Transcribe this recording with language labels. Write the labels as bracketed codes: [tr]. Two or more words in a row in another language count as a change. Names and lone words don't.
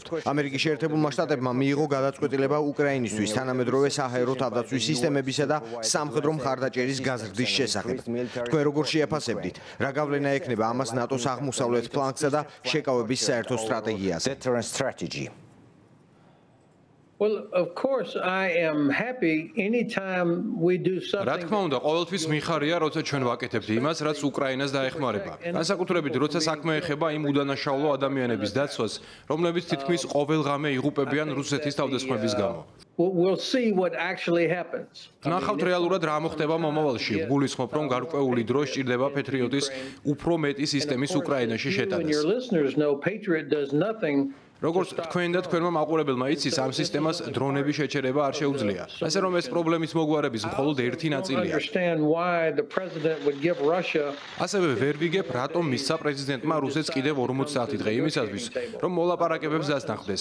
[ka] ამერიკის შეერთებულმა შტატებმა მიიღო გადაწყვეტილება უკრაინისთვის თანამედროვე საჰაერო თავდაცვის სისტემებისა და სამხედრო მხარდაჭერის გაზრდის შესახებ. თქვენ როგორ შეაფასებდით? რა გავლენა ექნება ამას ნატოს აღმოსავლეთ ფლანგსა და შეკავების საერთო სტრატეგიაზე? [en] Well, of course, I am happy anytime we do something. [ka] რა თქმა უნდა, ყოველთვის მიხარია, როცა ჩვენ ვაკეთებთ იმას, რაც უკრაინას დაეხმარება. განსაკუთრებით, როცა საქმე ეხება იმ უდანაშაულო ადამიანების დაცვას, რომლებიც თითქმის ყოველღამე იღუპებიან რუსეთის თავდასხმების გამო. [en] We'll see what actually happens. [ka] ნახავთ რეალურად რა მოხდება მომავალში. გულისხმობ, რომ გარკვეული დრო სჭირდება პეტრიოტის უფრო მეტი სისტემის უკრაინაში შეტანას. როგორც თქვენ და თქვენმა მაყურებელმა იცის, ამ სისტემას დრონების შეჩერება არ შეუძლია. ასე რომ ეს პრობლემის მოგვარების მხოლოდ ერთი ნაწილია. ასევე ვერ ვიგებ, რატომ მისცა პრეზიდენტმა რუსეთს კიდევ 40 საათი დღე იმისათვის, რომ მოლაპარაკებებს დასნახდეს.